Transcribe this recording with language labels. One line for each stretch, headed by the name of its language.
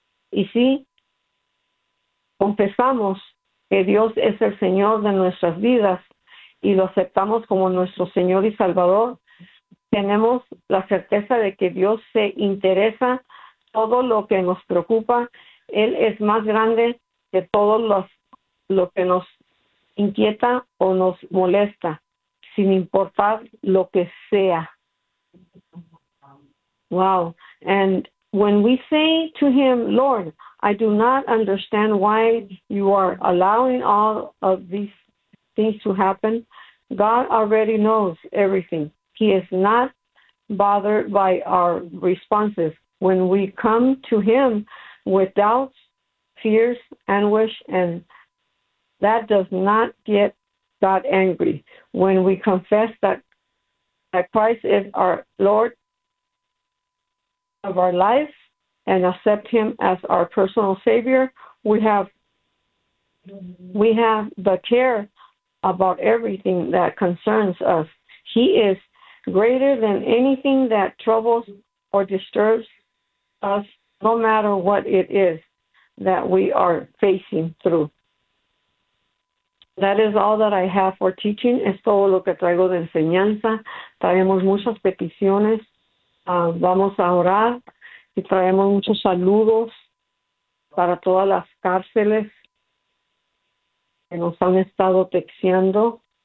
Spanish: Y sí, confesamos que Dios es el Señor de nuestras vidas y lo aceptamos como nuestro Señor y Salvador, tenemos la certeza de que Dios se interesa todo lo que nos preocupa. Él es más grande que todo lo que nos inquieta o nos molesta, sin importar lo que sea. Wow.
English: And when we say to Him, Lord, I do not understand why you are allowing all of these things to happen. God already knows everything. He is not bothered by our responses. When we come to Him with doubts, fears, anguish, and that does not get God angry. When we confess that Christ is our Lord of our life and accept Him as our personal Savior, we have the care about everything that concerns us. He is greater than anything that troubles or disturbs us, no matter what it is that we are facing through. That is all that I have for teaching.
Spanish: Es todo lo que traigo de enseñanza. Traemos muchas peticiones. Vamos a orar. Y traemos muchos saludos para todas las cárceles que nos han estado texteando.